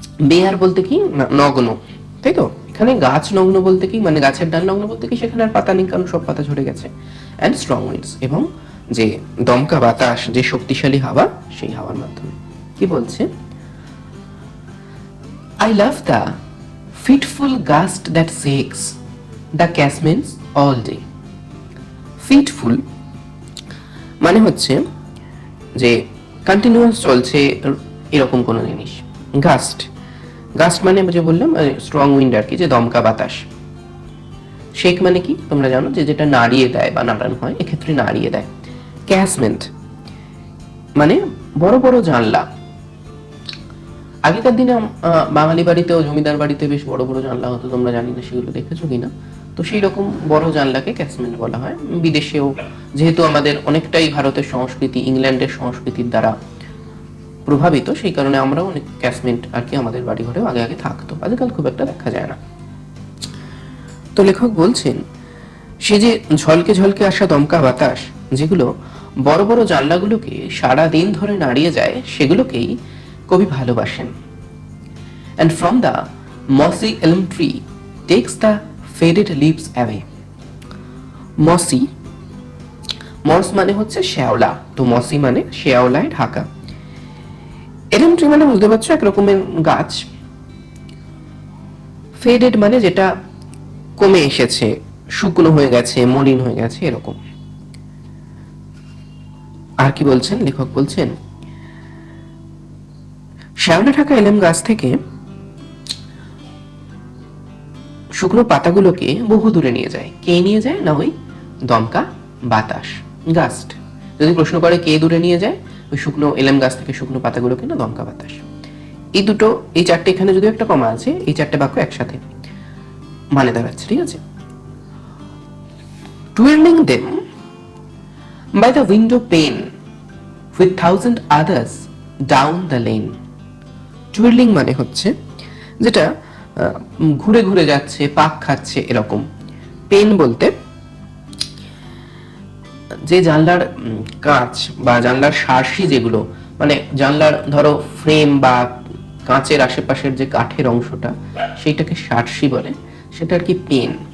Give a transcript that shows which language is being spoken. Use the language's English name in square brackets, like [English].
[Bangla] Bear বলতে কি, নগ্ন, তাই তো? এখানে গাছ নগ্ন বলতে কি, মানে গাছের ডাল নগ্ন বলতে কি, সেখানে আর পাতা নেই, কারণ সব পাতা ঝরে গেছে। [English] and strong winds, [Bangla] এবং যে দমকা বাতাস, যে শক্তিশালী হাওয়া, সেই হাওয়ার মাধ্যমে। কি বলছে? [English] I love the fitful gust that shakes the casements all day. [Bangla] Fitful মানে হচ্ছে যে কন্টিনিউয়াস চলছে এরকম কোনো জিনিস। গাস্ট মানে যে বললাম স্ট্রং উইন্ড আর কি, যে দমকা বাতাস। শেক মানে কি তোমরা জানো, যে যেটা নাড়িয়ে দেয় বা নাড়ানো হয়, এক্ষেত্রে নাড়িয়ে দেয়। ক্যাসমেন্ট মানে বড় বড় জানলা। আগেকার দিনে বাঙালি বাড়িতেও, জমিদার বাড়িতে বেশ বড় বড় জানলা হতো, তোমরা জানি না সেগুলো দেখেছো কিনা। তো সেই রকম বড় জানলাকে ক্যাসমেন্ট বলা হয়। বিদেশেও যেহেতু আমাদের অনেকটাই ভারতের সংস্কৃতি ইংল্যান্ডের সংস্কৃতির দ্বারা প্রভাবিত, সেই কারণে আমরাও অনেক ক্যাসমেন্ট আর কি আমাদের বাড়ি ঘরেও আগে আগে থাকতো, আজকাল খুব একটা দেখা যায় না। তো লেখক বলছেন, সে যে ঝলকে ঝলকে আসা দমকা বাতাস, যেগুলো বড় বড় জানলাগুলোকে সারা দিন ধরে নাড়িয়ে যায়, সেগুলোকেই কবি ভালোবাসেন। [English] And from the mossy elm tree takes the faded leaves away. [Bangla] mossy, মস মানে হচ্ছে শ্যাওলা, তো মসি মানে শ্যাওলায় ঢাকা। এলম ট্রি মানে বুঝতে পারছো এক রকমের গাছ। ফেডেড মানে যেটা কমে এসেছে, শুকনো হয়ে গেছে, মলিন হয়ে গেছে, এরকম। আর কি বলছেন লেখক? বলছেন, শ্যাওলা ঢাকা এলেম গাছ থেকে শুকনো পাতাগুলোকে বহু দূরে নিয়ে যায়। কে নিয়ে যায়? না ওই দমকা বাতাস, গাস্ট। যদি প্রশ্ন করে কে দূরে নিয়ে যায়, ওই শুকনো এলেম গাছ থেকে শুকনো পাতাগুলোকে না দমকা বাতাস। এই দুটো, এই চারটে, এখানে যদিও একটা কমা আছে, এই চারটে বাক্য একসাথে মানে দাঁড়াচ্ছে, ঠিক আছে? [English] Twirling them by the window pane with thousand others down the lane. [Bangla] টুইরলিং মানে হচ্ছে যেটা ঘুরে ঘুরে যাচ্ছে, পাক খাচ্ছে, এরকম। পেন বলতে যে জানলার কাঁচ বা জানলার শার্সি, যেগুলো মানে জানলার ধরো ফ্রেম বা কাঁচের আশেপাশের যে কাঠের অংশটা, সেইটাকে শার্সি বলে, সেটা আর কি পেন।